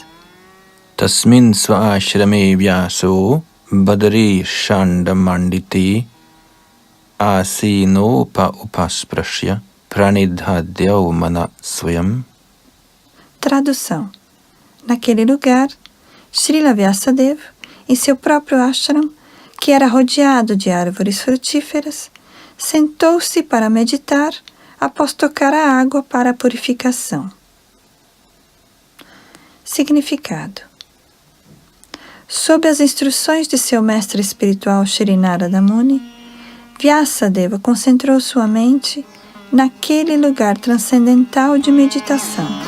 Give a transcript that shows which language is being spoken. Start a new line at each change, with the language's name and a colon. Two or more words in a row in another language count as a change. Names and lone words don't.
Sanskrit: तस्मिन् स्व आश्रमे व्यासो बदरी षण्डमण्डिति आसीनोप उपस्प्रश्य प्रणिधद्यौ मन स्वयम्.
Portuguese: Tradução. naquele lugar, Srila Vyasadeva, em seu próprio ashram, que era rodeado de árvores frutíferas, sentou-se para meditar após tocar a água para a purificação. Significado: sob as instruções de seu mestre espiritual Shri Narada Muni, Vyasadeva concentrou sua mente naquele lugar transcendental de meditação.